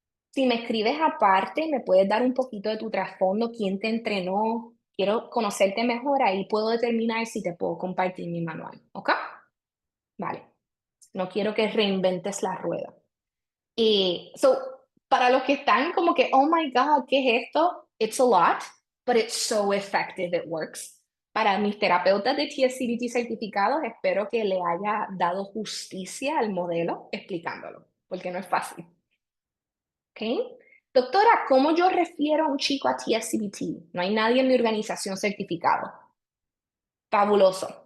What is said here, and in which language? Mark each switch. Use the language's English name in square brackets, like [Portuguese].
[Spanish] Si me escribes aparte, me puedes dar un poquito de tu trasfondo, quién te entrenó. Quiero conocerte mejor, ahí puedo determinar si te puedo compartir mi manual, ¿ok? Vale. No quiero que reinventes la rueda. Para los que están como que, oh my God, ¿qué es esto? [English] It's a lot, but it's so effective, it works. [Spanish] Para mis terapeutas de TSCBT certificados, espero que le haya dado justicia al modelo explicándolo, porque no es fácil. ¿Ok? Doctora, ¿cómo yo refiero a un chico a TSCBT? No hay nadie en mi organización certificado. Fabuloso.